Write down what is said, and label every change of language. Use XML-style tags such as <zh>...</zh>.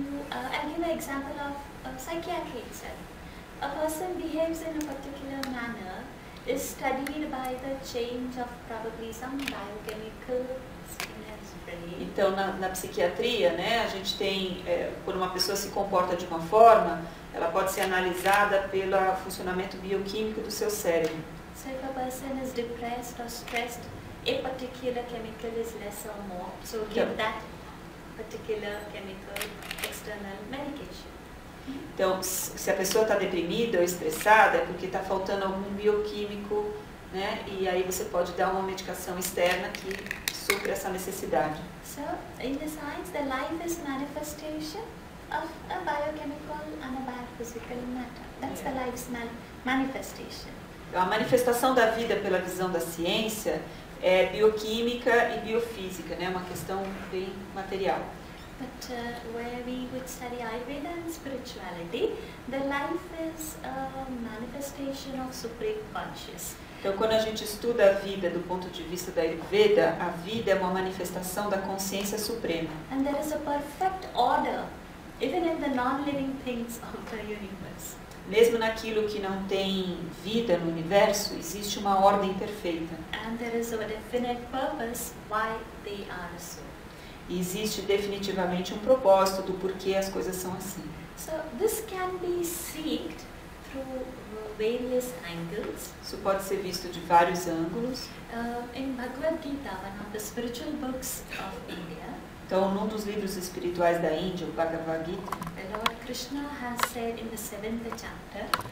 <en>I'll give an example of psychiatry itself. A person behaves in a particular manner is studied by the change of probably some biochemicals in his brain.</en> <pt>Então, na psiquiatria, né, a gente tem, quando uma pessoa se comporta de uma forma, ela pode ser analisada pelo funcionamento bioquímico do seu cérebro.</pt> <en>So if a person is depressed or stressed, a particular chemical is less or more. So give that particular chemical external medication.</en> <pt>Então, se a pessoa está deprimida ou estressada, é porque está faltando algum bioquímico, né? E aí você pode dar uma medicação externa que supra essa necessidade.</pt> <en>So, in the science, the life is manifestation of a biochemical and a biophysical matter. That's the life's manifestation.</en> <pt>Então, a manifestação da vida pela visão da ciência é bioquímica e biofísica, né? Uma questão bem material.</pt> <en>But where we would study Ayurveda and spirituality, the life is a manifestation of Supreme Conscious.</en> <pt>Então, quando a gente estuda a vida do ponto de vista da Ayurveda, a vida é uma manifestação da consciência suprema.</pt> <en>And there is a perfect order, even in the non-living things of the universe.</en> <pt>Mesmo naquilo que não tem vida no universo, existe uma ordem perfeita.</pt> <en>And there is a definite purpose why they are so.</en> <pt>E existe definitivamente um propósito do porquê as coisas são assim.</pt> <en>So this can be seen through various angles.</en> <pt>Isso pode ser visto de vários ângulos.</pt> <en>In Bhagavad Gita, one of the spiritual books of India,</en> <pt>Então, num dos livros espirituais da Índia, o Bhagavad Gita,</pt> <en>the Lord Krishna has said in the 7th chapter</en>